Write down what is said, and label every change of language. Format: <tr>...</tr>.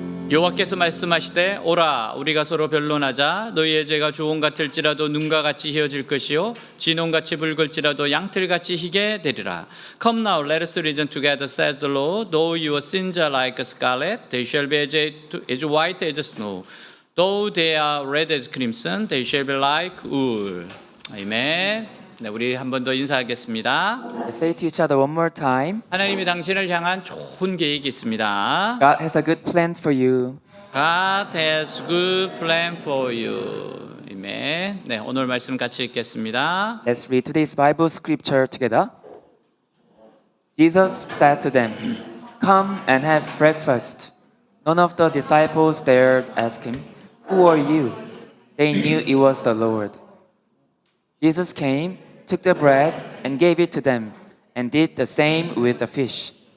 <ko>여호와께서 말씀하시되 오라 우리가 서로 변론하자 너희의 죄가 주홍 같을지라도 눈과 같이 희어질 것이요 진홍같이 붉을지라도 양털같이 희게 되리라.</ko> <en>Come now, let us reason together, says the Lord. Though your sins are like scarlet, they shall be as white as snow. Though they are red as crimson, they shall be like wool.</en> <ko>아멘. 네, 우리 한 번 더 인사하겠습니다.</ko> <en>Let's say to each other one more time.</en> <ko>하나님이 당신을 향한 좋은 계획이 있습니다.</ko> <en>God has a good plan for you. God has good plan for you.</en> <ko>아멘. 네, 오늘 말씀 같이 읽겠습니다.</ko> <en>Let's read today's Bible scripture together. Jesus said to them, "Come and have breakfast." None of the disciples dared ask him, "Who are you?" They knew it was the Lord. Jesus came, took the bread, and gave it to them, and did the same with the fish.</en>